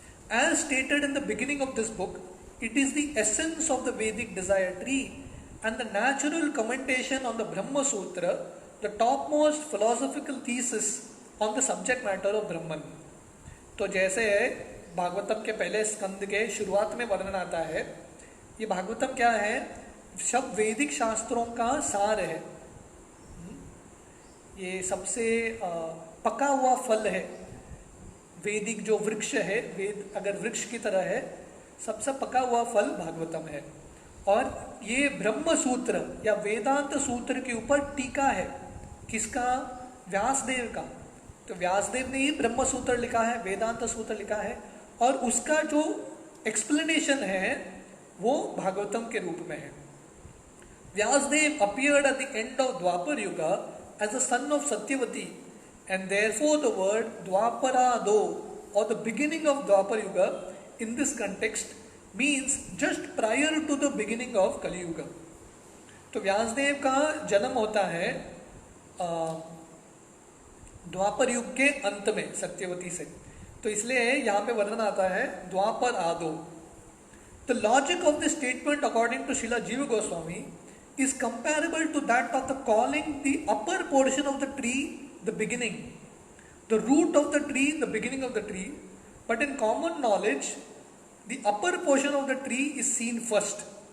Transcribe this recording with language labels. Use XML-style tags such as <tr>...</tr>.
<en>As stated in the beginning of this book, it is the essence of the Vedic desire tree and the natural commentation on the Brahma Sutra, the topmost philosophical thesis on the subject matter of Brahman.</en> <hi>तो जैसे भागवतम के पहले स्कंद के शुरुआत में वर्णन आता है, ये भागवतम क्या है? सब वैदिक शास्त्रों का सार है, ये सबसे पका हुआ फल है। वैदिक जो वृक्ष है, वेद अगर वृक्ष की तरह है, सबसे पका हुआ फल भागवतम है। और ये ब्रह्म सूत्र या वेदांत सूत्र के ऊपर टीका है, किसका? व्यासदेव का। तो व्यासदेव ने ही ब्रह्म सूत्र लिखा है, वेदांत सूत्र लिखा है, और उसका जो एक्सप्लेनेशन है वो भागवतम के रूप में है।</hi> <en>Vyasdev appeared at the end of Dwapar Yuga as the son of Satyavati, and therefore the word Dwaparado or the beginning of Dwapar Yuga in this context means just prior to the beginning of Kali Yuga.</en> <hi>तो व्यासदेव का जन्म होता है द्वापर युग के अंत में सत्यवती से, तो इसलिए यहाँ पे वर्णन आता है द्वापर आदो।</hi> <en>The logic of this statement according to Srila Jiva Goswami is comparable to that of the calling the upper portion of the tree the beginning, the root of the tree the beginning of the tree, but in common knowledge the upper portion of the tree is seen first.</en>